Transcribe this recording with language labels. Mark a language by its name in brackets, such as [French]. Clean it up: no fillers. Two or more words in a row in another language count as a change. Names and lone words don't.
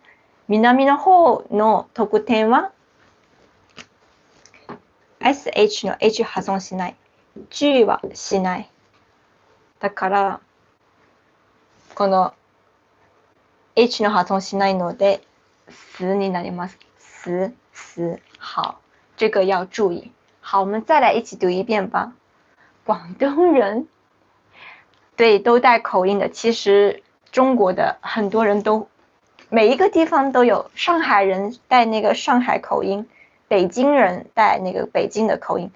[Japanese] 南の方の特典は SH の H 発音しない。G はしない。だから、このH の発音しないので、死になります。 [Chinese] 死。好，这个要注意。好，我们再来一起读一遍吧。广东人，对，都带口音的。其实中国的很多人都，每一个地方都有。上海人带那个上海口音，北京人带那个北京的口音。